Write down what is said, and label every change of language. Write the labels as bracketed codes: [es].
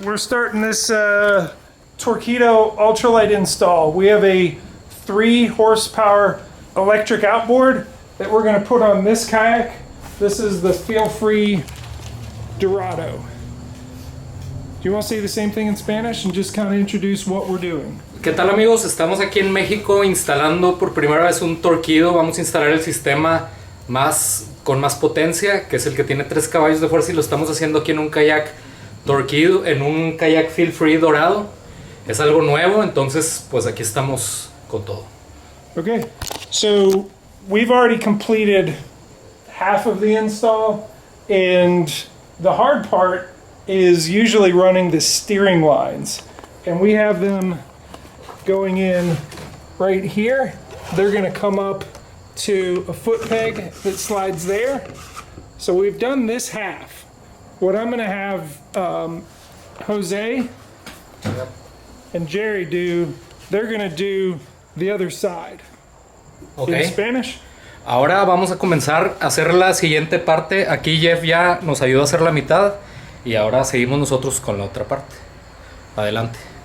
[en] We're starting this Torqeedo Ultralight install. We have a 3 horsepower electric outboard that we're going to put on this kayak. This is the Feel Free Dorado. Do you want to say the same thing in Spanish and just kind of introduce what we're doing? [es] ¿Qué tal, amigos? Estamos aquí en México instalando por primera vez un Torqeedo. Vamos a instalar el sistema con más potencia, que es el que tiene 3 caballos de fuerza, y lo estamos haciendo aquí en un kayak Torqeedo, en un kayak Feel Free Dorado. Es algo nuevo, entonces pues aquí estamos con todo. [en] Okay, so we've already completed half of the install, and the hard part is usually running the steering lines, and we have them going in right here. They're going to come up to a foot peg that slides there. So we've done this half. What I'm going to have Jose and Jerry do, they're going to do the other side. Okay. In Spanish. [es] Ahora vamos a comenzar a hacer la siguiente parte. Aquí Jeff ya nos ayudó a hacer la mitad, y ahora seguimos nosotros con la otra parte. Adelante.